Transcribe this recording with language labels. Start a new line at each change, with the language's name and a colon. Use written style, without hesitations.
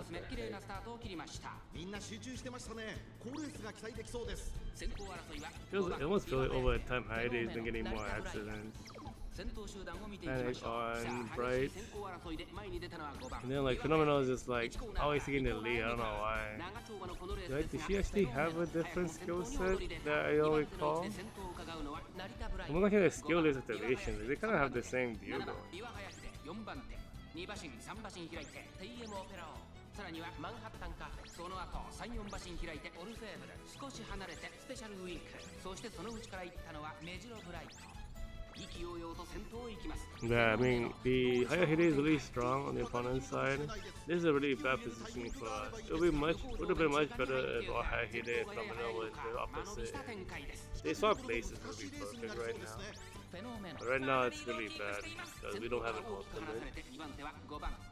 Japanese: 綺麗なスタートを切りました。みんな集中してましたね。好レースが期待できそうです。先行争いは
English: It almost feels like over time Hayahide has been getting more accidents.
Japanese: 先頭集団を見ていきましょう。
English: On bright.
Japanese: 先行争いで前に出たのは5番。
English: And then like Fenomeno is just like always taking the lead. I don't know why.
Japanese: 長丁場のこのレースで
English: Did she actually have a different skill set that I don't recall?
Japanese: 先頭を伺うのは成田ブライ
English: I'm looking at skill list activations. They kind of have the same deal
Japanese: 7番
English: going.
Japanese: 岩林で4番手2馬身3馬身開いて TM オペラオさらにはマンハッタンカフェその後3、4馬身開いてオルフェーブル少し離れてスペシャルウィークそしてその内から行ったのはメジロブライト意気揚々と先頭を行きます
English: Yeah, I mean, the Hayahide is really strong on the opponent's side. This is a really bad positioning for us. It would have been much better if our Hayahide and Fenomeno was the opposite. They swap places would be perfect right now. But right now it's really bad because we don't have an ultimate.